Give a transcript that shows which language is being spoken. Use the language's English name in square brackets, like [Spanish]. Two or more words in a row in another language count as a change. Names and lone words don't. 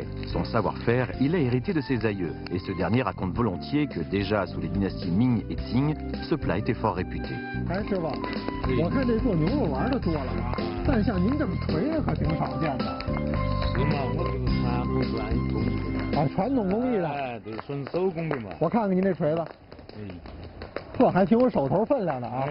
[French] Son savoir-faire, il l'a hérité de ses aïeux, et ce dernier raconte volontiers que déjà sous les dynasties Ming et Qing, ce plat était fort réputé. [Chinese] 哎，师傅，我看这做牛肉丸的多了啊，但像您这么锤的可挺少见的。是嘛，我这个传统专业工艺。啊，传统工艺的。哎，对，纯手工的嘛。我看看您这锤子，哎，这还挺有手头分量的啊。